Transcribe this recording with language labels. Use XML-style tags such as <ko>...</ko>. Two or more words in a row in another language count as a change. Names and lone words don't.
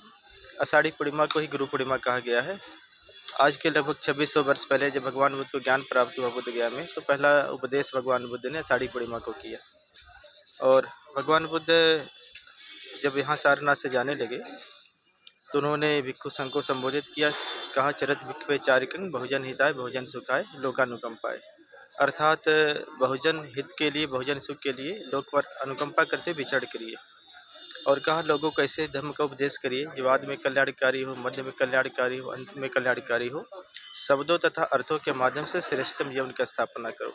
<hi>आषाढ़ी पूर्णिमा को ही गुरु पूर्णिमा कहा गया है। आज के लगभग 2600 वर्ष पहले जब भगवान बुद्ध को ज्ञान प्राप्त हुआ बुद्ध गया में, तो पहला उपदेश भगवान बुद्ध ने आषाढ़ी पूर्णिमा को किया। और भगवान बुद्ध जब यहाँ सारनाथ से जाने लगे तो उन्होंने भिक्षु संघ को संबोधित किया, कहा</hi> <pi>चरत भिक्षवे चारिकं बहुजन हिताय बहुजन सुखाय लोकानुकंपाय।</pi> <hi>अर्थात बहुजन हित के लिए, बहुजन सुख के लिए लोक पर अनुकंपा करते विचरण करिए। और कहा लोगों को ऐसे धर्म का उपदेश करिए जो बाद में कल्याणकारी हो, मध्य में कल्याणकारी हो, अंत में कल्याणकारी हो। शब्दों तथा अर्थों के माध्यम से श्रेष्ठतम जीवन की स्थापना करो।</hi>